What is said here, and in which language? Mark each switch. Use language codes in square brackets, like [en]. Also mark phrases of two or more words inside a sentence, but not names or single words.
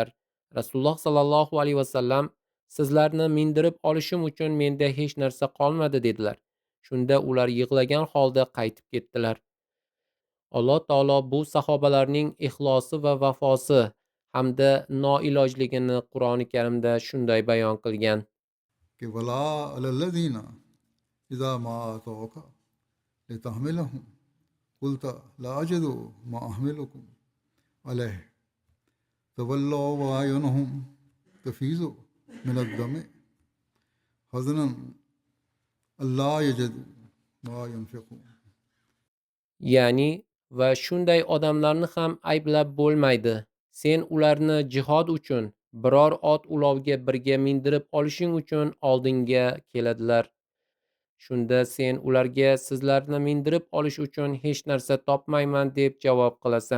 [uz] Rasululloh [ar] صلى الله عليه وسلم [uz] sizlarni mindirib olishim uchun menda hech narsa qolmadi dedilar. Shunda ular yig'lagan holda qaytib ketdilar. Alloh taolo bu sahobalarning ixlosi va vafosi hamda noilojligini Qur'oni Karimda shunday bayon qilgan. [ar] कि ولا على الذين إذا ما أتوك لتحملهم قلت لا أجد ما أحملكم عليه تولوا وأعينهم تفيض من الدمع حزنا ألا يجدوا ما ينفقون. [uz] Ya'ni va shunday odamlarni ham ayblab bo'lmaydi. Sen ularni jihod uchun biror ot ulovga birga mindirib olishing uchun oldinga keladilar. Shunda sen ularga sizlarni mindirib olish uchun hech narsa topmayman deb javob qilasan.